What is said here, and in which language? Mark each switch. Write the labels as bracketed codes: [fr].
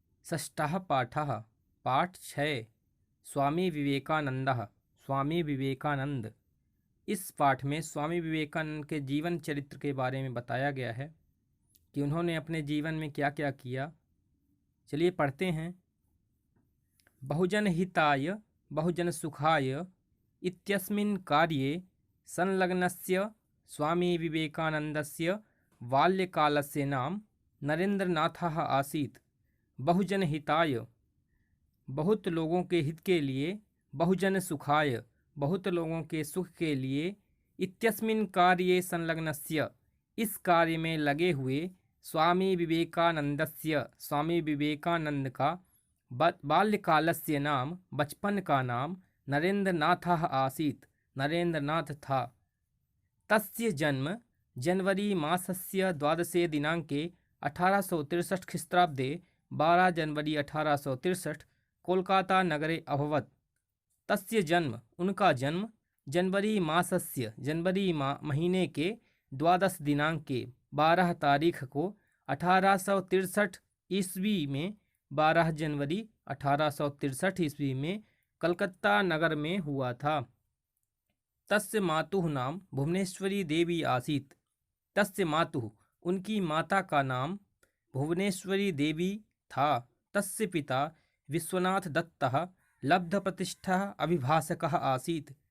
[sa] षष्ठः पाठः पाठ 6 स्वामी विवेकानंदः स्वामी विवेकानंद। [hi] इस पाठ में स्वामी विवेकानंद के जीवन चरित्र के बारे में बताया गया है कि उन्होंने अपने जीवन में क्या क्या किया। चलिए पढ़ते हैं। [sa] बहुजन हिताय बहुजन सुखाय इत्यस्मिन् कार्ये संलग्नस्य स्वामी विवेकानन्दस्य बाल्यकालस्य नाम नरेंद्रनाथः आसीत्। बहुजन हिताय [hi] बहुत लोगों के हित के लिए, [sa] बहुजन सुखाय [hi] बहुत लोगों के सुख के लिए, [sa] इत्यस्मिन् कार्ये संलग्नस्य [hi] इस कार्य में लगे हुए, [sa] स्वामी विवेकानन्दस्य [hi] स्वामी विवेकानंद का [sa] बाल्यकालस्य नाम [hi] बचपन का नाम [sa] नरेंद्रनाथः आसीत् [hi] नरेंद्रनाथ था। [sa] तस्य जन्म जनवरी मासस्य 12 दिनांके 1863 ख्रीष्टाब्दे 12 जनवरी 1863 कोलकाता नगरे अभवत्। तस्य जन्म [hi] उनका जन्म [sa] जनवरी मासस्य [hi] जनवरी महीने के [sa] 12 दिनांके [hi] 12 तारीख को 1863 ईस्वी में 12 जनवरी 1863 ईस्वी में कलकत्ता नगर में हुआ था। [sa] तस्य मातुः नाम भुवनेश्वरी देवी आसीत्। तस्य मातुः [hi] उनकी माता का नाम भुवनेश्वरी देवी था। [sa] तस्य पिता विश्वनाथ दत्तः लब्धप्रतिष्ठः अभिभाषकः आसीत्।